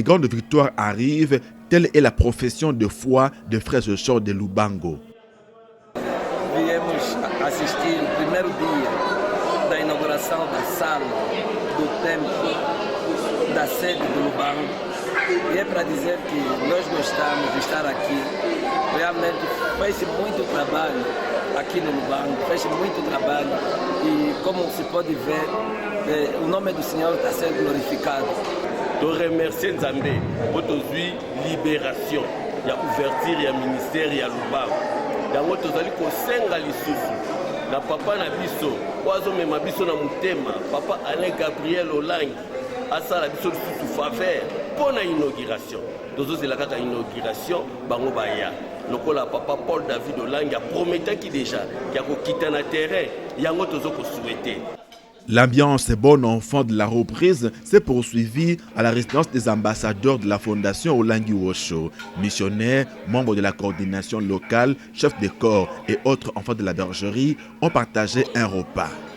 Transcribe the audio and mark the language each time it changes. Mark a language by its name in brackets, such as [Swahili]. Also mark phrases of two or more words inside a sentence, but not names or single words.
[French] grandes victoires arrivent, telle est la profession de foi des frères et sœurs de Lubango. [Portuguese] Viemos assistir o primeiro dia da inauguração da sala do templo da sede do Lubango. E é para dizer que nós gostamos de estar aqui. Realmente fez muito trabalho aqui no Lubango, fez muito trabalho e como se pode ver, o nome do Senhor está sendo glorificado. [French] De remercier Nzambe pour aujourd'hui libération, il y a ouverture, il y a ministère, il y a Lubango. [Lingala] Yango tozali kosenga lisusu na papa na biso oazo mema biso na mutema papa Alain Gabriel Olangi asala biso lisusu [French] faveur pour [Lingala] na inauguration. Tozozela kaka inauguration bango baya. Lokola papa Paul David Olangi a prometaki [French] déjà qu'il y a [Lingala] kokita na terrain yango tozoko souhaiter. [French] L'ambiance bon enfant de la reprise s'est poursuivie à la résidence des ambassadeurs de la fondation Olangi Wosho, missionnaires, membres de la coordination locale, chefs de corps et autres enfants de la bergerie ont partagé un repas.